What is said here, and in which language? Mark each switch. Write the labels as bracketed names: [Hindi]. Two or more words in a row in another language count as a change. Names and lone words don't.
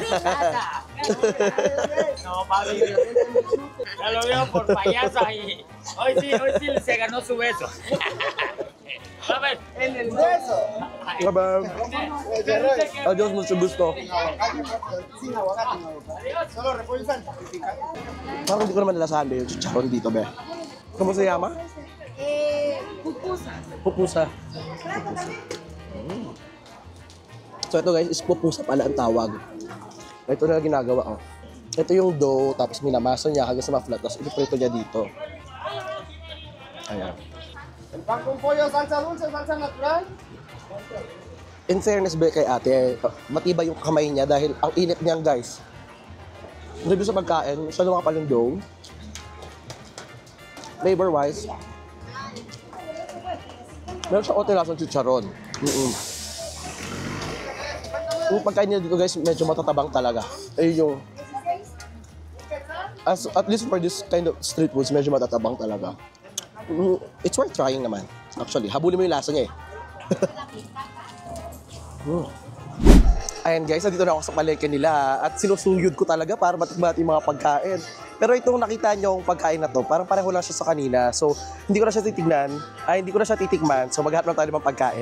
[Spanish] No, papi. Ya lo veo por payasa y hoy sí se ganó su beso. A ver, en el beso. [English] Bye bye. [Spanish] Adiós, mucho gusto. Solo repollo y salsa. [Filipino] Parang hindi ko naman nalasahan ba yung chicharon dito, be. [Spanish] ¿Cómo se llama? Pupusa. Pupusa. [Filipino] So ito guys, is pupusa pala ang tawag. Ito na ginagawa, oh. Ito yung dough, tapos minamasa niya hanggang sa ma-flat, tapos ipiprito niya dito. Ayan. [Spanish] El pan con pollo, salsa dulce, salsa natural. [English] In fairness [Filipino] ba kay ate, matibay yung kamay niya dahil ang init niyan guys. Review sa pagkain, siya lumaka pa yung dough. Flavor-wise, meron siya konti lasang chicharon. Yung pagkain niya dito guys, medyo matatabang talaga. [English] Ayun yung... at least for this kind of street foods, [Filipino] medyo matatabang talaga. [English] It's worth trying naman. [Filipino] Actually, habulin mo yung lasa niya eh. Ayan guys, nandito na ako sa palengke nila at sinusuyod ko talaga para matikman yung mga pagkain. Pero itong nakita niyo yung pagkain na to, parang pareho lang siya sa kanina. So, hindi ko na siya titignan. Hindi ko na siya titikman. So, maghanap lang tayo ng pagkain.